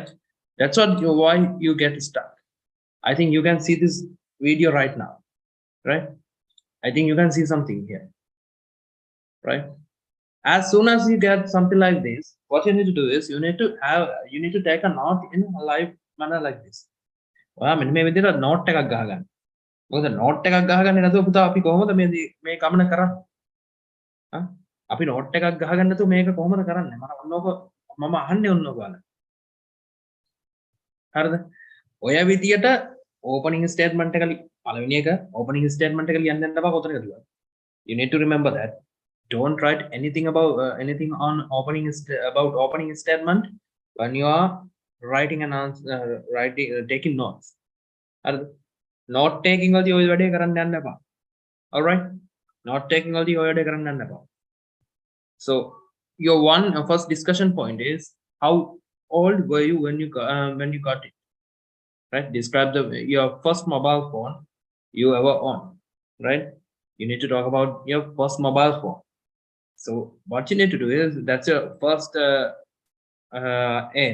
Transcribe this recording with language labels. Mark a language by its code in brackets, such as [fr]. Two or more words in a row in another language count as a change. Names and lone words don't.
[en] That's why you get stuck. I think you can see this video right now, right? I think you can see something here, right? As soon as you get something like this, what you need to do is you need to take a note in a live manner like this. [si] ඔයා මෙන්න මේ විදිහට note එකක් ගහගන්න. මොකද note එකක් ගහගන්නේ නැතුව පුතා අපි කොහොමද මේ ගමන කරන්නේ? අපි note එකක් ගහගන්න නැතුව මේක කොහොමද කරන්නේ? මම අහන්නේ ඔන්න ඔයාලා. හරිද? ඔය විදියට [en] opening statement [si] එක පළවෙනි එක [en] opening statement [si] එක ලියන්න යන්න බා කොතනද කියලා. [en] You need to remember that. Don't write anything about anything on opening statement when you are writing an answer, taking notes. Note taking all the [si] ඔය වැඩේ කරන්න යන්න එපා. [en] All right? Not taking all the [si] ඔය වැඩේ කරන්න යන්න එපා. [en] So your first discussion point is how old were you when you got it? Right? Describe your first mobile phone you ever owned. Right? You need to talk about your first mobile phone. So what you need to do is, that's your first aim.